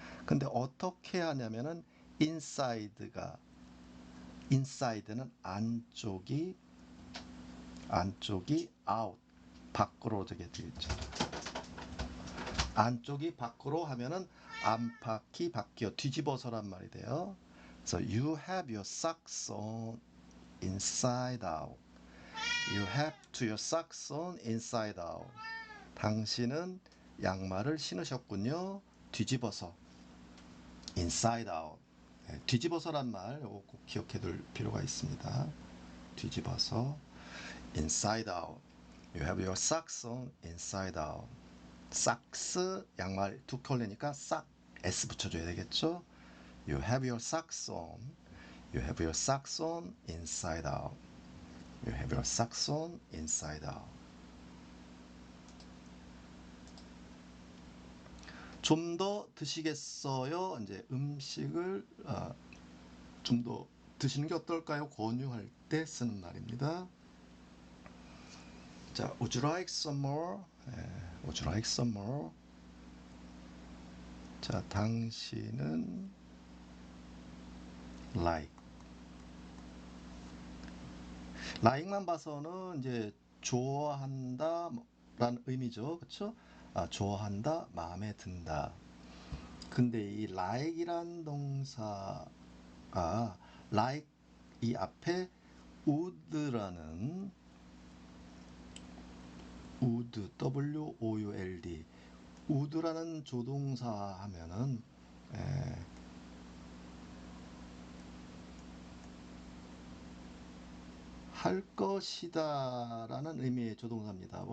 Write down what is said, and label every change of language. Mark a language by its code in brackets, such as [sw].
[ko] 근데 어떻게 하냐면은 inside는 안쪽이 out, 밖으로 되게 되겠죠. 안쪽이 밖으로 하면은 안팎이 바뀌어 뒤집어서란 말이 돼요. 그래서 [en] you have your socks on inside out. You have to your socks on inside out. [ko] 당신은 양말을 신으셨군요. 뒤집어서. [en] inside out. [ko] 네, 뒤집어서란 말 꼭 기억해 둘 필요가 있습니다. 뒤집어서 [en] inside out. You have your socks on inside out. [ko] socks 양말 두 켤레니까 싹 s 붙여줘야 되겠죠. [en] You have your socks on. You have your socks on inside out. You have your socks on inside out. [ko] 좀 더 드시겠어요? 이제 음식을 좀 더 드시는 게 어떨까요? 권유할 때 쓰는 말입니다. 자, [en] would you like some more? would you like some more? [ko] 자, 당신은 like만 봐서는 이제 좋아한다 라는 의미죠. 그쵸? 좋아한다, 마음에 든다. 근데 이 like이란 동사가 like 이 앞에 would라는 would would라는 조동사 하면은 할 것이다 라는 의미의 조동사입니다.